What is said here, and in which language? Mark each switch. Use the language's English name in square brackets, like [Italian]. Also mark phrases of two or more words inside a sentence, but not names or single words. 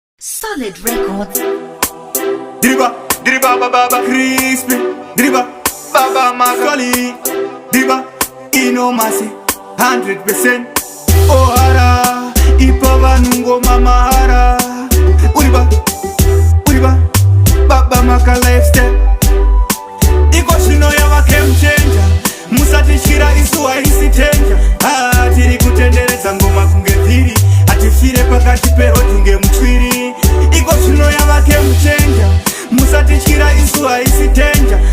[English] Solid Records. Driba, driba, ba, ba, ba, crispy. Driba, ba, ba, Macaulay. Driba, [Shona] Ino Masi, [English] hundred percent. [Shona] Ohara, ipa vanhu ngoma mahara. Uriba, uriba, ba, ba, Maka lifestyle. Iko zvino yava [English] game changer. [Shona] Musati shira isu haisi danger. Ah, tiri kutenderedza ngoma kunge vhiri. Hatifire pakati perodhi ngemutsviri. Iko zvino yava [English] game changer. [Shona] Musati shira isu haisi danger.